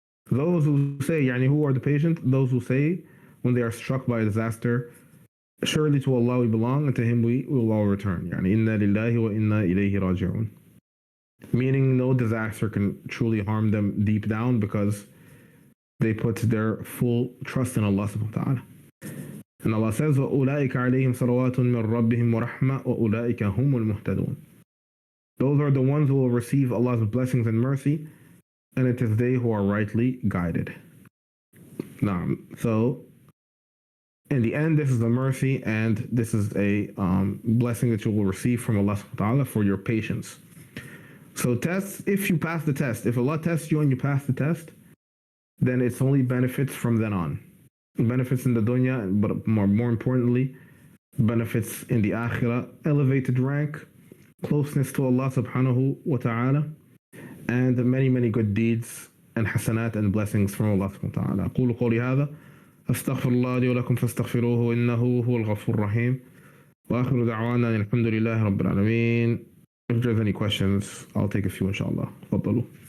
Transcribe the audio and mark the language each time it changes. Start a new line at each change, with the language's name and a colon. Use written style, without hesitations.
English: Those who say, who are the patient? Those who say, when they are struck by a disaster, surely to Allah we belong and to Him we will all return.
Arabic: إنا لله وإنا إليه راجعون.
English: Meaning no disaster can truly harm them deep down because they put their full trust in Allah subhanahu wa ta'ala. And Allah says,
Arabic: وَأُولَٰئِكَ عَلَيْهِمْ صَلَوَاتٌ مِّن رَبِّهِمْ وَرَحْمَةٌ وَأُولَٰئِكَ هُمُ الْمُهْتَدُونَ.
English: Those are the ones who will receive Allah's blessings and mercy, and it is they who are rightly guided. So, in the end, this is a mercy and this is a blessing that you will receive from Allah subhanahu wa ta'ala for your patience. So tests, if you pass the test, if Allah tests you and you pass the test, then it's only benefits from then on. Benefits in the dunya, but more importantly, benefits in the akhirah, elevated rank, closeness to Allah subhanahu wa ta'ala, and many, many good deeds and hasanat and blessings from Allah subhanahu wa ta'ala.
Arabic: أقول قولي هذا أستغفر الله لي ولكم فاستغفروه إنه هو الغفور الرحيم وآخر دعوانا الحمد لله رب العالمين.
English: If there's any questions, I'll take a few inshallah.
Arabic: تفضلوا.